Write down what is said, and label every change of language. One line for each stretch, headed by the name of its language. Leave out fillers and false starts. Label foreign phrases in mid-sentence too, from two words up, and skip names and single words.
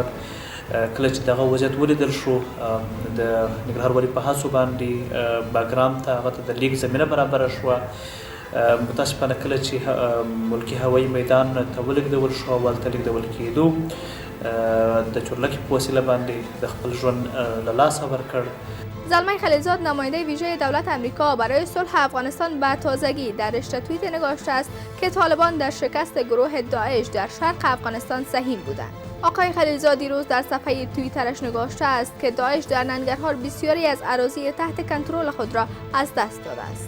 Pashto: کله چې دغه وضعیت ولیدل شو د ننګرهار والي په هڅو باندې باګرام ته هغه ته د لیک زمینه برابره شوه. متاسفانه کله چې ملکي هوایي میدان ته ولېږدول شو او هلته لېږدول کېدو د چورلکې په وسیله باندې د خپل ژوند له لاسه ورکړ.
Persian: زلمه خلیلزاد نماینده ویژه دولت آمریکا برای صلح افغانستان به تازگی در رشته توییت نگاشته است که طالبان در شکست گروه داعش در شرق افغانستان سهیم بودند. آقای خلیلزاد دیروز در صفحه توییترش نگاشته است که داعش در ننگرهار بسیاری از اراضی تحت کنترل خود را از دست داده است.